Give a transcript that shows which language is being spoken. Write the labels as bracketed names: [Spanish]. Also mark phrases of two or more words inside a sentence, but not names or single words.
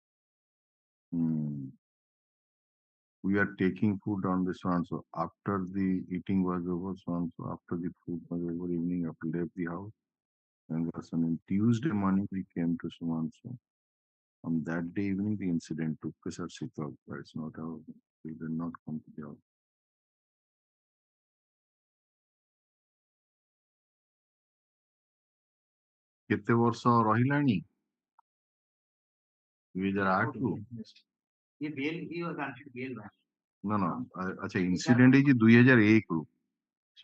[English] We are taking food on this one. So after the eating was over, so and so after the food was over, evening after left the house, and on Tuesday morning we came to so and so. On that day evening, the incident took place at Sital, but it's not our. We did not come to the house. [Odia] କେତେ ବର୍ଷ ରହିଲାଣି? 2008 ରୁ? No, ଆଚ୍ଛା ଇନସିଡେଣ୍ଟ ହେଇଛି 2001 ରୁ. So